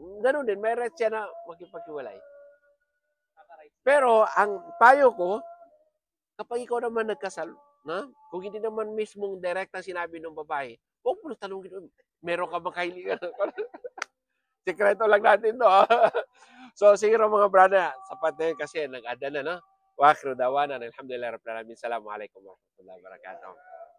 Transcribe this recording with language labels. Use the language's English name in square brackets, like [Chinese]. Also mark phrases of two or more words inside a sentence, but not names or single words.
[Filipino] Ganun din, may rights siya na makipaghiwalay. Pero, ang payo ko, kapag ikaw naman nagkasal, kung hindi naman mismong direktang sinabi ng babae, huwag mo na tanongin, meron ka bang kahilingan? Sekreto lang natin to. So, siguro mga brother, sapat na yun kasi nag-ada na, no? [Arabic] وآخر دعوانا الحمد لله رب العالمين السلام عليكم ورحمة الله وبركاته.